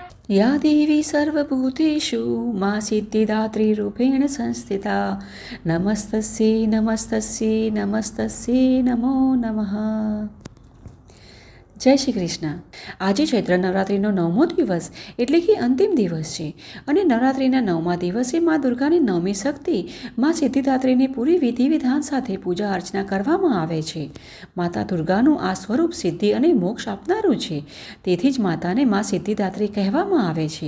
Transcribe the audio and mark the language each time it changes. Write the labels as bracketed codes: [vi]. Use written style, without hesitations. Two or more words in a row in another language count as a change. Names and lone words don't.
[sa] या देवी सर्वभूतेषु मा सिद्धिदात्रीरूपेण संस्थिता नमस्तस्यै नमस्तस्यै नमस्तस्यै नमो नमः। [gu] જય શ્રી કૃષ્ણ। આજે ચૈત્ર નવરાત્રિનો 9મો દિવસ એટલે કે અંતિમ દિવસ છે અને નવરાત્રિના 9મા દિવસે મા દુર્ગાની નવમી શક્તિ મા સિદ્ધિદાત્રીની પૂરી વિધિ વિધાન સાથે પૂજા અર્ચના કરવામાં આવે છે। માતા દુર્ગાનું આ સ્વરૂપ સિદ્ધિ અને મોક્ષ આપનારું છે, તેથી જ માતાને મા સિદ્ધિદાત્રી કહેવામાં આવે છે।